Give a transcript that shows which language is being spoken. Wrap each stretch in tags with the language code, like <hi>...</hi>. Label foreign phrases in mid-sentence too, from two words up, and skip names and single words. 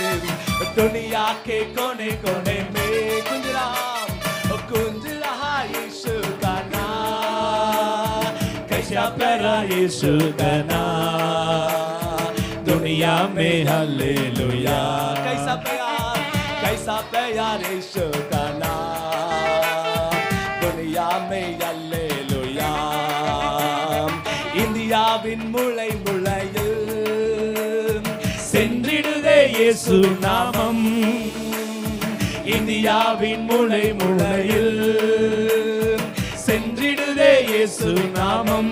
<hi>दुनिया के कोने कोने में गुंज रहा यीशु का नाम. कैसा प्यारा यीशु का नाम दुनिया में. हल्लेलुया. कैसा प्यारा यीशु का नाम दुनिया में. हल्लेलुया.</hi> <ta>இந்தியாவின் முளை முளையில் சென்றிடுதே இயேசு நாமம். இந்தியாவின் முளை முளையில் சென்றிடுதே இயேசு நாமம்.</ta>